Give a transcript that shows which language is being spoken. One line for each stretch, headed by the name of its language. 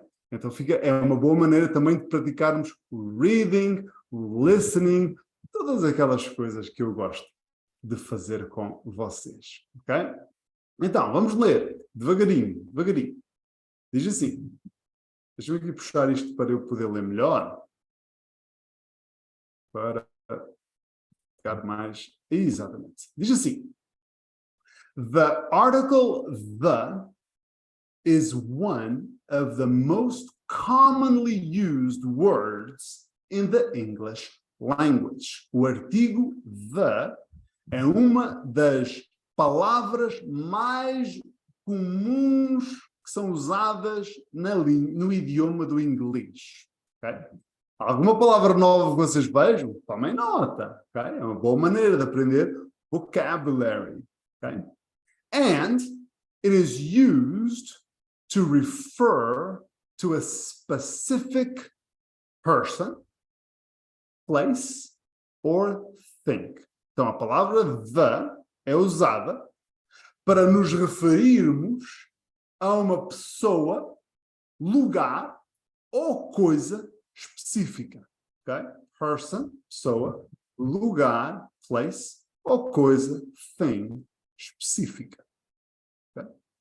Portuguese: Então é uma boa maneira também de praticarmos o reading, o listening, todas aquelas coisas que eu gosto de fazer com vocês, ok? Então, vamos ler, devagarinho. Diz assim, deixa-me aqui puxar isto para eu poder ler melhor, para ficar mais... Exatamente. Diz assim,
English: the article the is one of the most commonly used words in the English language.
Portuguese: O artigo the é uma das palavras mais comuns que são usadas no idioma do inglês. Okay? Alguma palavra nova que vocês vejam? Tomem nota. Okay? É uma boa maneira de aprender vocabulary. Okay?
English: And it is used to refer to a specific person, place, or thing.
Portuguese: Então, a palavra the é usada para nos referirmos a uma pessoa, lugar ou coisa específica. Okay? Person, pessoa, lugar, place, ou coisa, thing, específica. Okay?